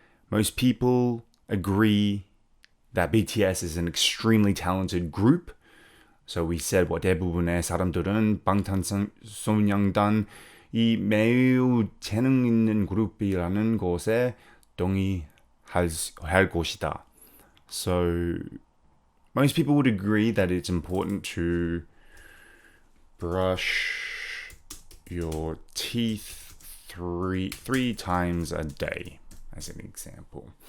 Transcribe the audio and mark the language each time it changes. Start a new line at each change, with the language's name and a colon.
English: Most people agree that BTS is an extremely talented group. So we said what
Korean: 대부분의 사람들은 방탄소년단 이 매우 재능 있는 그룹이라는 것에 동의할 것이다.
English: So most people would agree that it's important to brush your teeth three times a day, as an example.